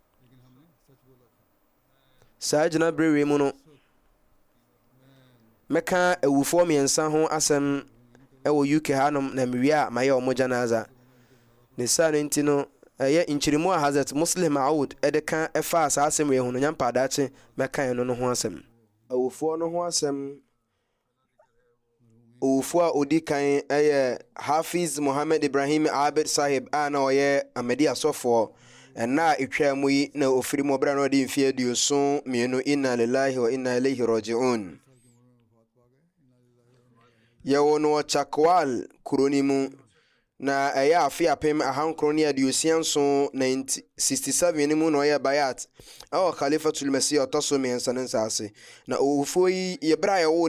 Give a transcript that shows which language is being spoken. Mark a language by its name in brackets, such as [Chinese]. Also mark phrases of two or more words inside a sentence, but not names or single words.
[Akan] saa gyina berɛ mu no mɛka awufoɔ mmiɛnsa ho asɛm ɛwɔ UK hanom na mewie a mayɛ wɔn janaza ne saa no nti no ɛyɛ nkyirimu a Hazrat Muslim Maud ɛde ka ɛfa saa asɛm wei ho no nyampa adakye mɛka ɛno no ho asɛm awufoɔ no ho asɛm awufoɔ a odi kan ɛyɛ Hafiz Muhammad Ibrahim Abed Sahib a na ɔyɛ Ahmadi asɔfoɔ ɛna a ɛtwa mu yi na ofiri mu ɔbra na ɔde mfeɛ 72 [Arabic] إنا لله وإنا إليه راجعون [Akan] yɛwɔ no Chakwal kuroni mu na ɛyɛ afe apem ahankron ne aduosia nson 1967 ne mu na ɔyɛ bayat ɛwɔ Khalifatul Masih ɔtɔso mmiɛnsa ne nsase na owufoɔ yi yɛbrɛ a yɛwɔ